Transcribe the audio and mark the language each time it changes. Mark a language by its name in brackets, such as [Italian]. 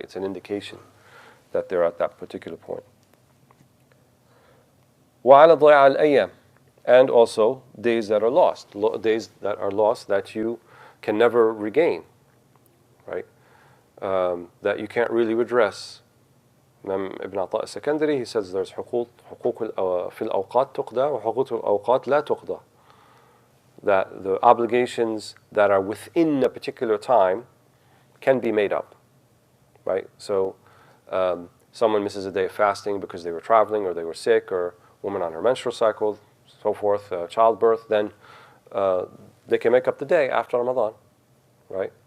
[English] It's an indication that they're at that particular point. [Arabic] وَعَلَى ضَيْعَ الْأَيَّامِ, [English] and also days that are lost, that you can never regain, right? That you can't really redress. [Arabic] Ibn Ata al-Sakandari, [English] he says there's [Arabic] حقوق في الأوقات تقضى وحقوق الأوقات لا تقضى. [English] That the obligations that are within a particular time can be made up, right? So someone misses a day of fasting because they were traveling or they were sick, or woman on her menstrual cycle, so forth, childbirth, then they can make up the day after Ramadan, right?